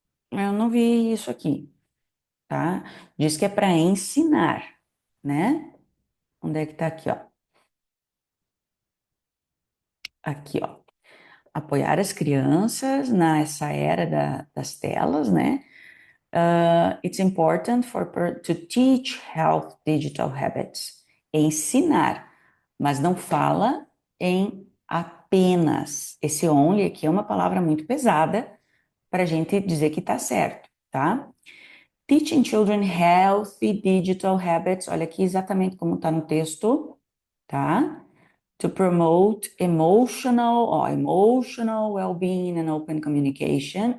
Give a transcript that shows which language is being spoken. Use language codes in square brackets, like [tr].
[pt] Eu não vi isso aqui, tá? Diz que é para ensinar, né? Onde é que tá aqui, ó? Aqui, ó. Apoiar as crianças nessa era das telas, né? [en] It's important to teach health digital habits. [pt] Ensinar, mas não fala em apenas. Esse only aqui é uma palavra muito pesada para a gente dizer que está certo, tá? [en] Teaching children healthy digital habits. [pt] Olha aqui exatamente como está no texto, tá? [en] To promote emotional well-being and open communication.